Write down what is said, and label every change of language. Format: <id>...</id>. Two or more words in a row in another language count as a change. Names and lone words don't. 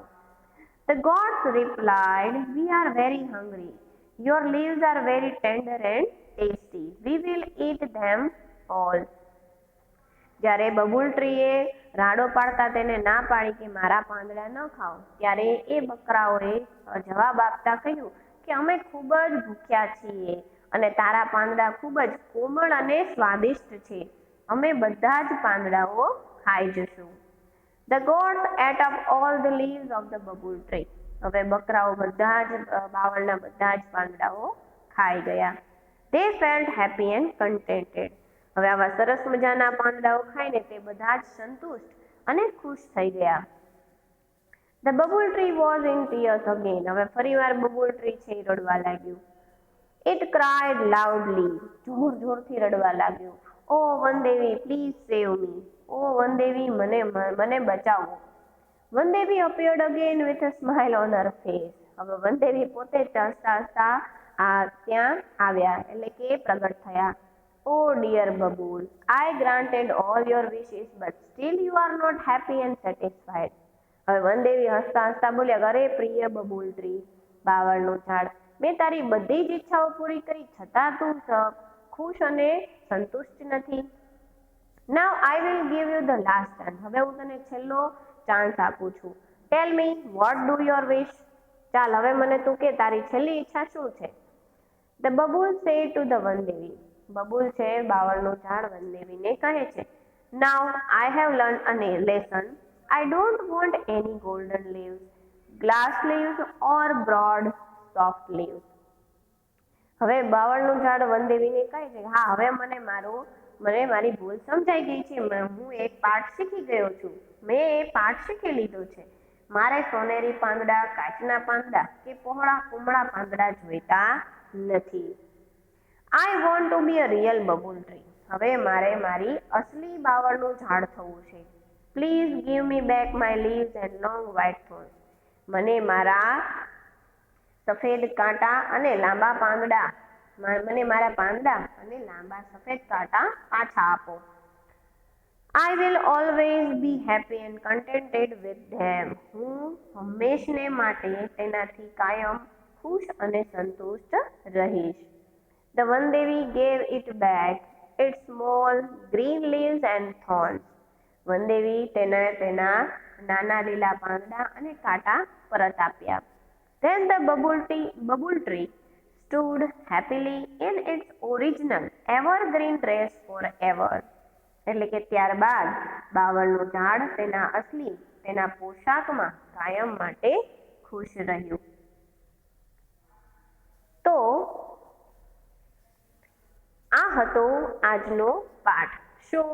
<en>The gods replied, we are very hungry. Your leaves are very tender and tasty. We will eat them all.</en> <gu>જ્યારે બબુલ ટ્રીએ રાડો પાડતા તેને ના પાડી કે મારા પાંદડા ન ખાઓ, ત્યારે એ બકરાઓએ જવાબ આપતા કહ્યું કે અમે ખૂબ જ ભૂખ્યા છીએ અને તારા પાંદડા ખૂબ જ કોમળ અને સ્વાદિષ્ટ છે. અમે બધા જ પાંદડાઓ ખાઈ જશું.</gu> <en>The goats ate up all the leaves of the bubble tree.</en> <gu>હવે બકરાઓ બધા જ બાવળના બધા જ પાંદડાઓ ખાઈ ગયા.</gu> <en>They felt happy and contented.</en> <gu>હવે આવા સરસ મજાના પાંદડાઓ ખાઈને તે બધા જ સંતુષ્ટ અને ખુશ થઈ ગયા.</gu> <en>The bubble tree was in tears again.</en> <gu>હવે ફરીવાર બબુલ ટ્રી છે એ રડવા લાગ્યું.</gu> <en>It cried loudly.</en> <gu>જોરથી રડવા લાગ્યું. Oh વનદેવી,</gu> <en>please save me. Oh વનદેવી,</en> <gu>મને બચાવો.</gu> <en>વનદેવી appeared again with a smile on her face.</en> <gu>હવે વનદેવી પોતે હસતા ત્યાં આવ્યા, એટલે કે પ્રગટ થયા.</gu> <en>Oh dear Babul, I granted all your wishes, but still you are not happy and satisfied.</en> <gu>હવે વનદેવી હસતા બોલ્યા, અરે પ્રિય બબુલ ટ્રી, બાવળનું ઝાડ, મેં તારી બધી જ ઈચ્છાઓ પૂરી કરી, છતાં તું ખુશ અને સંતુષ્ટ નથી.</gu> <en>Now I will give you the last chance.</en> <gu>હવે હું તને છેલ્લો ચાન્સ આપું છું.</gu> <en>Tell me, what do your wish?</en> <gu>ચાલ હવે મને તું કે તારી છેલ્લી ઈચ્છા શું છે?</gu> <en>The bubble said to the</en> <gu>વનદેવી. બબુલ છે બાવળનું ઝાડ વનદેવીને કહે છે,</gu> <en>Now I have learned a lesson. I don't want any golden leaves, glass leaves or broad soft leaves.</en> <gu>હવે બાવળનું ઝાડ વનદેવીને કહે છે, હા હવે મને મારું મને મારી ભૂલ સમજાઈ ગઈ છે, હું એક પાઠ શીખી ગયો છું, મેં એ પાઠ શીખી લીધો છે. મારે સોનેરી પાંદડા, કાચના પાંદડા કે પહોળા કુમળા પાંદડા જોઈતા નથી.</gu> <en>I want to be a real babul tree.</en> <gu>હવે મારે મારી અસલી બાવળનું ઝાડ થવું છે.</gu> <en>Please give me back my leaves and long white thorns.</en> <gu>મને મારા સફેદ કાંટા અને લાંબા પાંદડા અને લાંબા સફેદ કાંટા પાછા આપો.</gu> <en>I will always be happy and contented with them.</en> <gu>હું હંમેશને માટે તેનાથી કાયમ ખુશ અને સંતુષ્ટ રહીશ.</gu> <en>The Vandevi gave it back its small green leaves and thorns.</en> <gu>વનદેવી તેને તેના નાના લીલા પાંદડા અને કાંટા પરત આપ્યા.</gu> <en>Then the bubble tree stood happily in its original evergreen dress forever.</en> <gu>એટલે કે ત્યારબાદ બાવળનું ઝાડ તેના પોશાકમાં કાયમ માટે ખુશ રહ્યું. તો આ હતો આજનો પાઠ. શું?</gu>